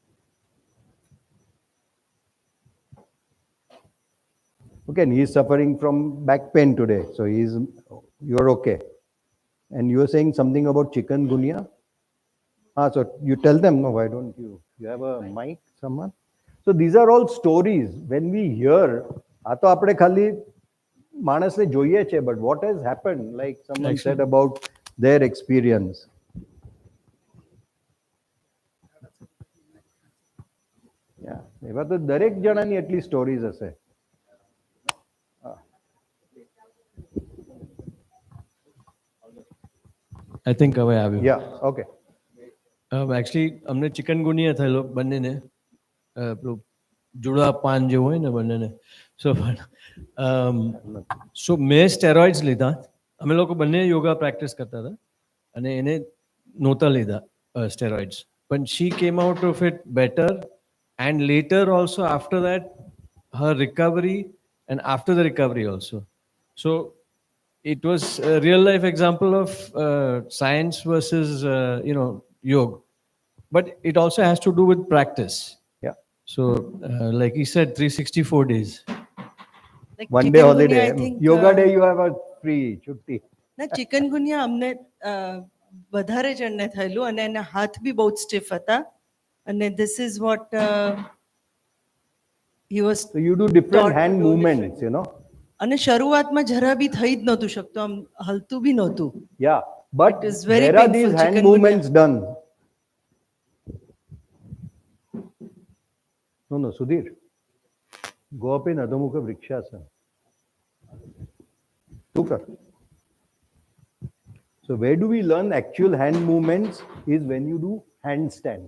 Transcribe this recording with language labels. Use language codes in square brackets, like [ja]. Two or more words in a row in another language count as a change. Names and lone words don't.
[en] Okay, and he is suffering from back pain today. So you're okay. And you were saying something about chikungunya? So you tell them, no, why don't you? You have a mic, someone? So these are all stories. When we hear, [gu] આ તો આપણે ખાલી માણસને જોઈએ છે, [en] but what has happened, like someone said about their experience. Yeah, [gu] એવા તો દરેક જણાની એટલી સ્ટોરીઝ હશે. [en] I think [gu] હવે આવ્યું. [en] Yeah, okay. [gu] એકચ્યુઅલી અમને ચિકનગુનિયા થયેલો બંનેને પેલું જુડા પાન જેવું હોય ને બંનેને. સો મેં સ્ટેરોઇડ્સ લીધા. અમે લોકો બંને યોગા પ્રેક્ટિસ કરતા હતા અને એને નહોતા લીધા સ્ટેરોઇડ્સ. [en] પણ she came out of it better and later also after that her recovery and after the recovery also. So it was a real life example of science versus yoga, but it also has to do with practice. Yeah. So like he said, 364 days. Like One day chikungunya, holiday. I think, Yoga day you have a free છુટ્ટી. [gu] ના ચિકનગુનિયા અમને વધારે જણને થયેલું અને એના હાથ બી બહુ સ્ટીફ હતા અને [en] this is what he was So you do different taught to hand do movements, you know. [gu] અને શરૂઆતમાં જરા બી થઈ જ નહોતું શકતું, આમ હલતું બી નહોતું. [en] Yeah, but It is very where are these painful, hand chikungunya. movements done? No, Sudhir. Go up in Adho Mukha Vrikshasana. Tukar. So where do we learn actual hand movements is when you do handstand.